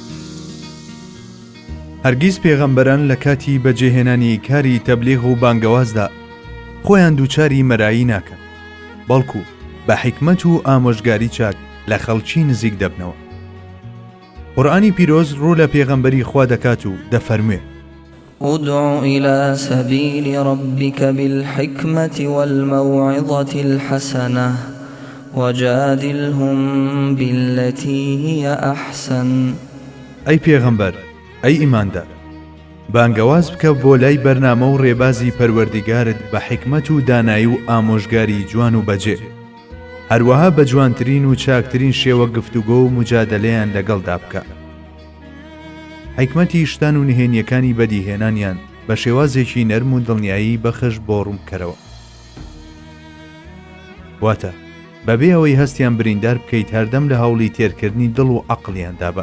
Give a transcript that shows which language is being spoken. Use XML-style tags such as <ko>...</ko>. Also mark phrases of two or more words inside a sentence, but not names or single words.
<ckb>هەرگیز پێغەمبەران لە کاتی بەجێهێنانی کاری تەبلیغ و بانگەوازدا خۆیان دووچاری مەرایی ناکەن، بەڵکو بە حیکمەت و ئامۆژگاری چاک لە خەڵکی نزیک دەبنەوە. قورئانی پیرۆز ڕوو لە پێغەمبەری خوا دەکات و دەفەرموێ:</ckb> <ar>ادع إلى سبيل ربك بالحكمة والموعظة الحسنة وجادلهم بالتي هي أحسن.</ar> <ckb>ئەی پێغەمبەر، ئەی ئیماندار، بانگەواز بکە بۆ لای بەرنامە و ڕێبازی پەروەردیگارت بە حیکمەت و دانایی و ئامۆژگاری جوان و بەجێ، هەروەها بە جوانترین و چاکترین شێوە گفتوگۆ و مجادلەیان لەگەڵدا بکە. حیکمەتی شتان و نهێنیەکانی بەدیهێنانیان بە شێوازێکی نەرم و دڵنیایی بەخش بۆ ڕوومکەرەوە، واتە بەبێ ئەوەی هەستیان بریندار بکەیت هەردەم لە هەوڵی تێرکردنی دڵ و عەقڵیاندا بە.</ckb>